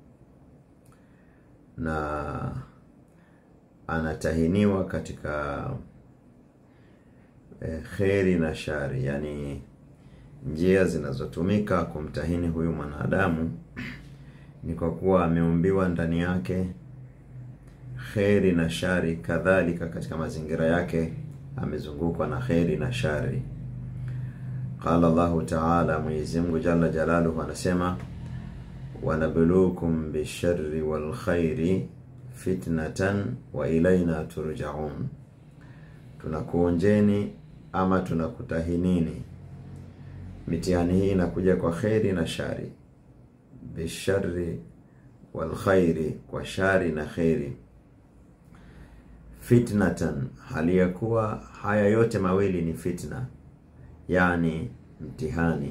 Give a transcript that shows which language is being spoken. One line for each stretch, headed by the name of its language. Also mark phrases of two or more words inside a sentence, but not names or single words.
Swahili: Na anatahiniwa katika kheri na shari, yani njia zinazotumika kumtahini huyu mwanadamu ni kwa kuwa ameumbiwa ndani yake kheri na shari, kadhalika katika mazingira yake amezungukwa na kheri na shari.
Arabic: قال الله تعالى,
Swahili: Mwenyezi Mungu
Arabic: جل جلاله
Swahili: anasema,
Arabic: وَنَبْلُوكُمْ بِالشَّرِّ وَالْخَيْرِ فِتْنَةً وَإِلَيْنَا تُرْجَعُونَ.
Swahili: Tunakuonjeni ama tunakutahinini. Mitihani hii inakuja kwa kheri na shari.
Arabic: بالشر والخير,
Swahili: kwa shari na kheri. Fitnatan, hali ya kuwa haya yote mawili ni fitna, yani mtihani.